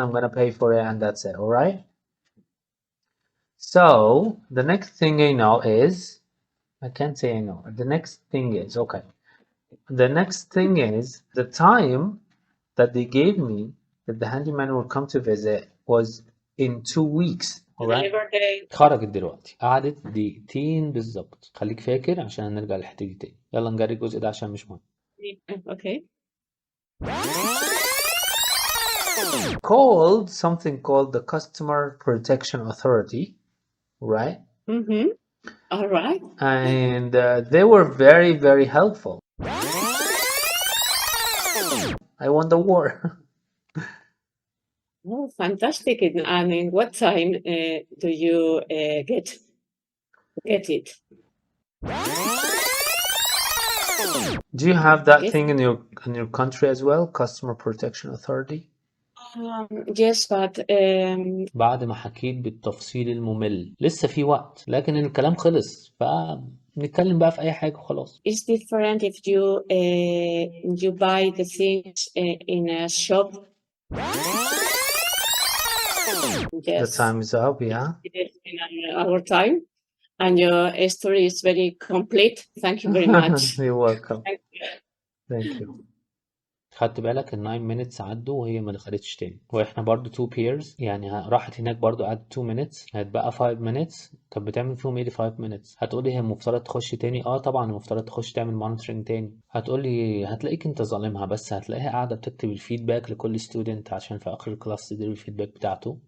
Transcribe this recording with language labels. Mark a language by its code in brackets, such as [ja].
[en] I'm gonna pay for it, and that's it. All right. So the next thing I know is, I can't say I know. The next thing is, okay. The next thing is the time that they gave me that the handyman will come to visit was in 2 weeks. Alright. [ar] خرجت دلوقتي، قعدت دقيقتين بالظبط. خليك فاكر عشان نرجع للحتة دي تاني. يلا نجري الجزء ده عشان مش مهم. [en] Okay. Called something called the Customer Protection Authority, right? All right. And they were very, very helpful. I won the war. Oh, fantastic. And in what time do you get it? Do you have that thing in your country as well? Customer Protection Authority? Yes, but [ar] بعد ما حكيت بالتفصيل الممل لسه في وقت، لكن الكلام خلص فنتكلم بقى في أي حاجة وخلاص. [en] it's different if you buy the things in a shop. The time is up, yeah. In our time, and your story is very complete. Thank you very much. You're welcome. Thank you. [ar] خدت بالك ال 9 minutes عدوا وهي ما دخلتش تاني، واحنا برضو 2 pairs، يعني راحت هناك برضو قعدت 2 minutes، هتبقى 5 minutes. طب بتعمل فيهم ايه 5 minutes؟ هتقولي هي المفترض تخش تاني. طبعا المفترض تخش تعمل مونيتورنج تاني. هتقولي هتلاقيك انت ظالمها، بس هتلاقيها قاعده بتكتب الفيدباك لكل ستودنت عشان في اخر الكلاس تديله الفيدباك بتاعته.